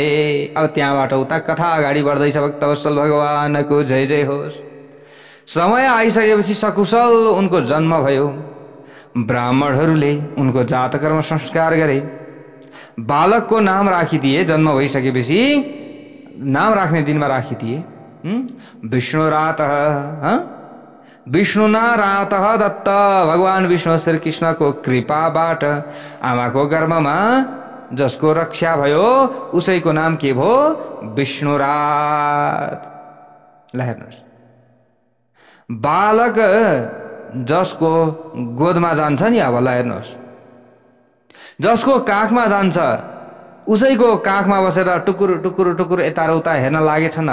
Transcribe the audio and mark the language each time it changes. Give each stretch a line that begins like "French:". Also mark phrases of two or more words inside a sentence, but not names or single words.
Nepali: अब त्यहाँबाट उता कथा अगाडि बढ्दैछ। भक्तवत्सल भगवानको जय जय होस्। समय आइसकेपछि सकुशल उनको जन्म भयो। ब्राह्मणहरूले उनको जातकर्म संस्कार गरे। बालकको नाम राखिदिए। जन्म भइसकेपछि नाम राख्ने दिनमा राखिदिए।
Sanskrit: विष्णुरातः विष्णुना रातः दत्त।
Nepali: भगवान विष्णु श्री कृष्णको कृपाबाट आमाको गर्भमा जसको रक्षा भयो उसैको नाम के भयो? विष्णुरात। ल हेर्नुहोस्, बालक जसको गोदमा जान्छ नि, अब ल हेर्नुहोस्, जसको काखमा जान्छ उसैको काखमा बसेर टुकुर टुकुर टुकुर यता र उता हेर्न लागेछन्।